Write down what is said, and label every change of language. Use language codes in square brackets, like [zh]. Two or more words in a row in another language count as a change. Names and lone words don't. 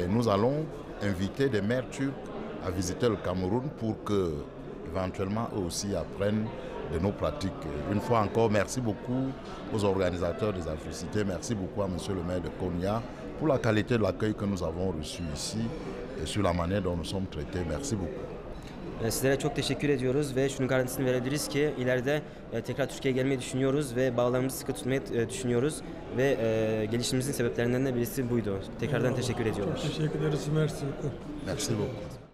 [fr] Et nous allons inviter des maires turcs à visiter le Cameroun pour que, éventuellement, eux aussi apprennent de nos pratiques. Une fois encore, merci beaucoup aux organisateurs des Africités, merci beaucoup à monsieur le maire de Konya pour la qualité de l'accueil que nous avons reçu ici et sur la manière dont nous sommes traités. Merci beaucoup. [tr] Sizlere çok teşekkür ediyoruz ve şunun garantisini verebiliriz ki ileride tekrar Türkiye'ye gelmeyi düşünüyoruz ve bağlarımızı sıkı tutmayı düşünüyoruz ve gelişimimizin sebeplerinden de birisi buydu. Tekrardan teşekkür ediyoruz. Çok teşekkür ederiz. [fr] Merci. Merci beaucoup.